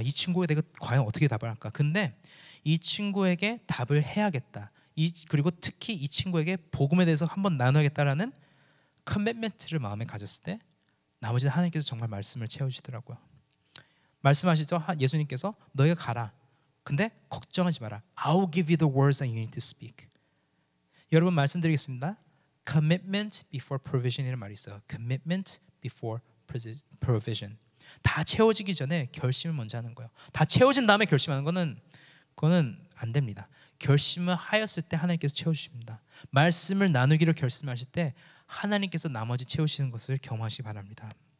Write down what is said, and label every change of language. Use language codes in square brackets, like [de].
[ko] 이 친구에 내가 과연 어떻게 답을 할까? 근데 이 친구에게 답을 해야겠다. 그리고 특히 이 친구에게 복음에 대해서 한번 나눠야겠다라는 커밋먼트를 마음에 가졌을 때 나머지는 하나님께서 정말 말씀을 채워주시더라고요. 말씀하시죠. 예수님께서 너희가 가라. 근데 걱정하지 마라. [en] I'll give you the words that you need to speak. [ko] 여러분 말씀드리겠습니다. [en] Commitment before provision [ko] 이라는 말이 있어요. [en] Commitment before provision. [ko] 다 채워지기 전에 결심을 먼저 하는 거예요. 다 채워진 다음에 결심하는 그거는 안 됩니다. 결심을 하였을 때 하나님께서 채워주십니다. 말씀을 나누기로 결심하실 때 하나님께서 나머지 채우시는 것을 경험하시기 바랍니다.